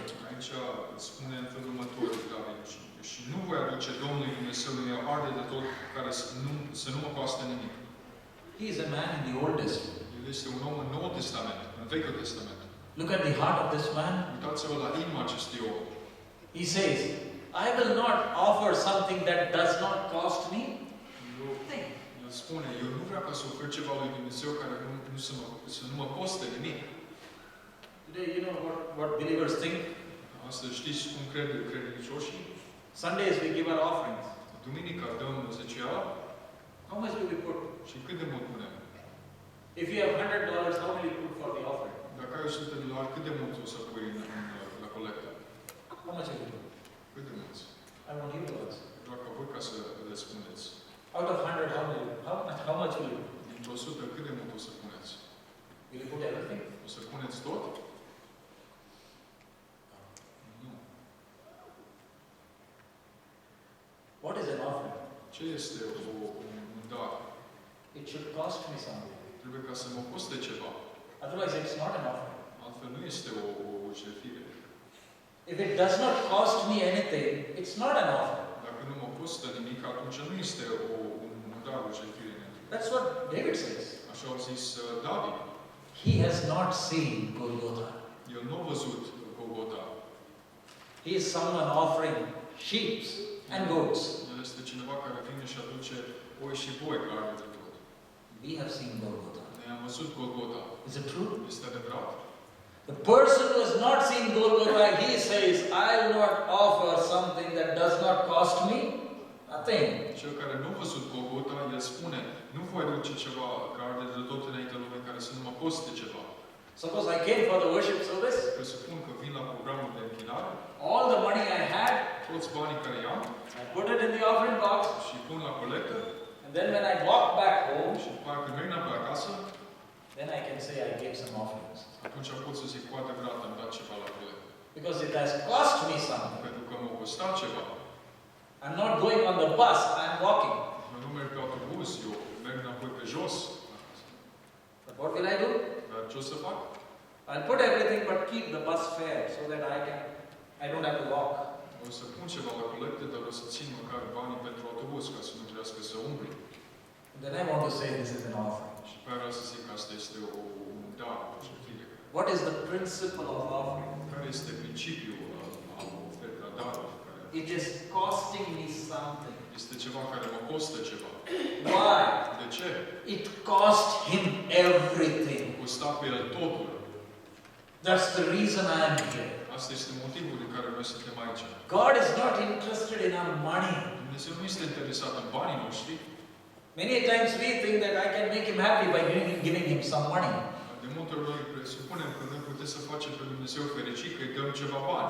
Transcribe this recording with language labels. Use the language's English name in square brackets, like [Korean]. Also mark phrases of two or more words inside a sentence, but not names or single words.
[Romanian] Aici spune în felul următor, David, și nu voi aduce Domnului Dumnezeului meu arde de tot, care să nu mă coste nimic. [English] He is a man in the Old Testament. [Romanian] El este un om în Noul Testament, în Vechiul Testament. [English] Look at the heart of this man. [Romanian] Uitați-vă la inima acestui om. [English] He says, I will not offer something that does not cost me nothing. [Romanian] El spune, eu nu vreau ca să ofer ceva lui Dumnezeu care să nu mă coste nimic. [English] Today, you know what believers think? [Romanian] Astăzi știți cum cred credincioșii? [English] Sundays we give our offerings. [Romanian] Duminica dăm zeciala. [English] How much do we put? [Romanian] Și cât de mult punem? [English] If you have $100, how will you put for the offering? [Romanian] Dacă ai $100, cât de mult o să pui la colectă? [English] How much will you put? [Romanian] Cât de mulți? [English] I want you to answer. [Romanian] Vreau ca voi ca să răspundeți. [English] Out of 100, how much will you put? [Romanian] Dintr-o 100, cât de mult o să puneți? [English] Will you put everything? [Romanian] O să puneți tot? Nu. [English] What is an offering? [Romanian] Ce este un dar? [English] It should cost me something. [Romanian] Trebuie ca să mă coste ceva. [English] Otherwise, it's not an offering. [Romanian] Altfel nu este o jertfire. [English] If it does not cost me anything, it's not an offering. [Romanian] Dacă nu mă costă nimic, atunci nu este un dar, o jertfire. [English] That's what David says. [Romanian] Așa au zis David. [English] He has not seen Golgotha. [Romanian] El nu a văzut Golgota. [English] He is someone offering sheep and goats. [Romanian] El este cineva care vine și aduce oi și boi care are de tot. [English] We have seen Golgotha. [Romanian] Noi am văzut Golgota. [English] Is it true? [Romanian] Este adevărat? [English] The person who has not seen Golgotha, he says, I will not offer something that does not cost me nothing. [Romanian] Cel care nu a văzut Golgota, el spune, nu voi aduce ceva care arde de tot înaintea lumii care să nu mă coste ceva. [English] Suppose I came for the worship service. [Romanian] Presupun că vin la programul de închinare, [English] All the money I had, [Romanian] toți banii care i-am [English] I put it in the offering box. [Romanian] și pun la colectă [English] And then when I walk back home, [Romanian] și după aceea când merg înapoi acasă, [English] then I can say I gave some offerings. [Romanian] atunci pot să zic cu adevărat am dat ceva la colectă. [English] Because it has cost me something. [Romanian] Pentru că m-a costat ceva. [English] I'm not going on the bus, I'm walking. [Romanian] Eu nu merg pe autobuz, eu merg înapoi pe jos. [English] But what will I do? [Romanian] Dar ce o să fac? [English] I'll put everything but keep the bus fare so that I don't have to walk. [Romanian] O să pun ceva la colectă, dar o să țin măcar banii pentru autobuz ca să nu trebuiască să umbli. [English] And then I want to say this is an offering. [Romanian] Și pe aia vreau să zic că asta este un dar, o jertfire. [English] What is the principle of offering? [Romanian] Care este principiul al ofertei, darului? [English] It is costing me something. [Romanian] Este ceva care mă costă ceva. [English] Why? [Romanian] De ce? [English] It cost him everything. [Romanian] Costa pe el totul. [English] That's the reason I am here. [Romanian] Asta este motivul din care noi suntem aici. [English] God is not interested in our money. [Romanian] Dumnezeu nu este interesat în banii noștri. [English] Many times we think that I can make him happy by giving him some money. [Romanian] De multe ori noi presupunem că noi putem să facem pe Dumnezeu fericit că îi dăm ceva bani.